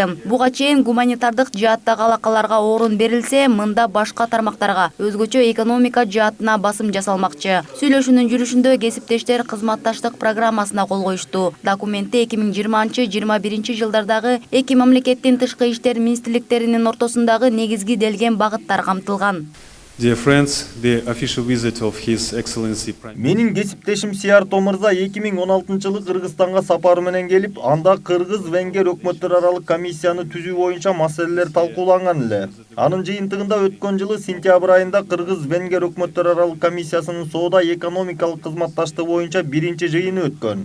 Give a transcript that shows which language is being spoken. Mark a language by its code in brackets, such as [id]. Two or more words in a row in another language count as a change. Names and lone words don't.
[ky] Буга чейин гуманитардык жааттагы алакаларга орун берилсе, мында башка тармактарга өзгөчө экономика жаатына басым жасалмакчы. Сүйлөшүүнүн жүрүшүндө кесиптештер кызматташтык программасына кол коюшту. Документте 2020-21 жылдардагы эки мамлекеттин тышкы иштер министрликтеринин ортосундагы негизги делген багыттар камтылган. [en] Dear friends, the official visit of His Excellency [ky] Менин кесиптешим Сиярто мырза 2016-жылы Кыргызстанга сапары менен келип, анда Кыргыз-Венгер өкмөттөр аралык комиссияны түзүү боюнча маселелер талкууланган эле. Анын жыйынтыгында өткөн жылы сентябрь айында Кыргыз-Венгер өкмөттөр аралык комиссиясынын соода экономикалык кызматташтыгы боюнча биринчи жыйыны өткөн.